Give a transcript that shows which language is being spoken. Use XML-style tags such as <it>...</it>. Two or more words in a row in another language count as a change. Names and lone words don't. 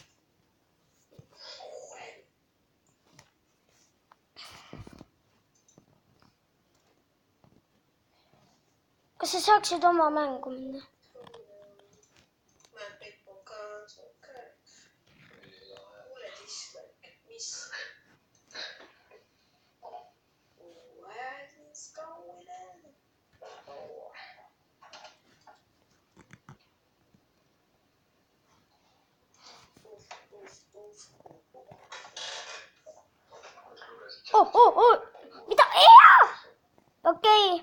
<et>Kas sa saaksid oma mängu minna? Mä paintball 2, okei. Kuule dislike, mis?</et> <en>What is going on?</en> <fi>Mitä?</fi> <et>Okei.</et>